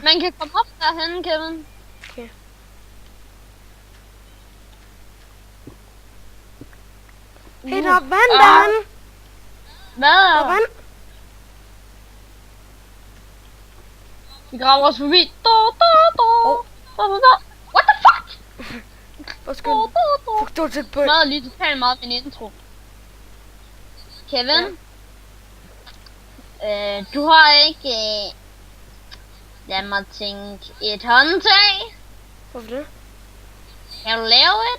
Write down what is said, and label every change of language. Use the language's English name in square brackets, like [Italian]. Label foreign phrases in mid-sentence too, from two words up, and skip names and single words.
[Danish] Man kan komme op derhen, Kevin. Okay. Hey, der er vand derhen. Hvad Der er er vand. Vi graver os forbi. [English] What the fuck? [Danish] Undskyld. Fuck, du er tæt på. Meget lige totalt meget min intro. Kevin? Ja. Du har ikke... lad mig tænke... et håndtag? Hvorfor det? Kan du lave et?